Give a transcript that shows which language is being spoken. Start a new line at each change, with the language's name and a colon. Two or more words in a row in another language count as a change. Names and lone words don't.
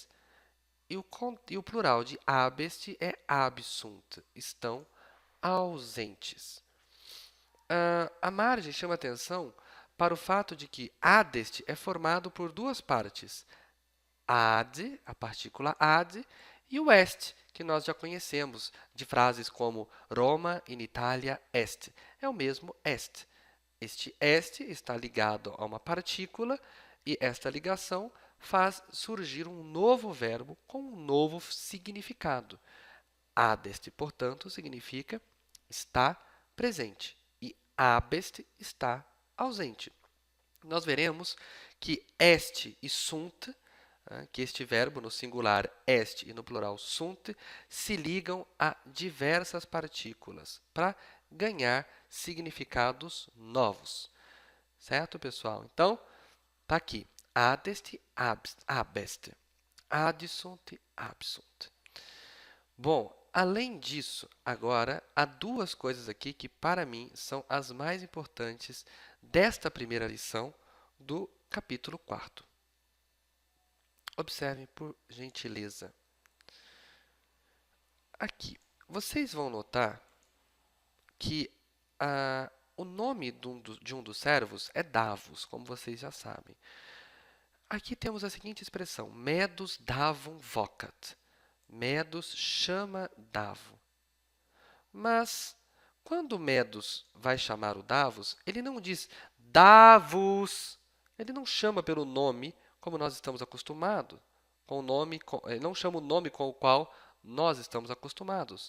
Portuguese: E o plural de abest é absunt, estão ausentes. A margem chama atenção para o fato de que adest é formado por duas partes. Ad, a partícula ad, e o est, que nós já conhecemos de frases como
Latin: Roma in Italia est.
Portuguese: É o mesmo est. Este est está ligado a uma partícula e esta ligação faz surgir um novo verbo com um novo significado. Adest, portanto, significa está presente e abest está ausente. Nós veremos que est e sunt, que este verbo no singular est e no plural sunt, se ligam a diversas partículas para ganhar significados novos. Certo, pessoal? Então, está aqui.
Latin: Adest, abest. Adsunt, absunt.
Portuguese: Bom, além disso, agora, há duas coisas aqui que, para mim, são as mais importantes desta primeira lição do capítulo 4º. Observem, por gentileza. Aqui, vocês vão notar que o nome de um dos servos é Davos, como vocês já sabem. Aqui temos a seguinte expressão,
Latin: medus davum vocat.
Portuguese: Medus chama Davo. Mas, quando Medus vai chamar o Davos, ele não diz Davos. Ele não chama pelo nome, como nós estamos acostumados. Ele não chama o nome com o qual nós estamos acostumados.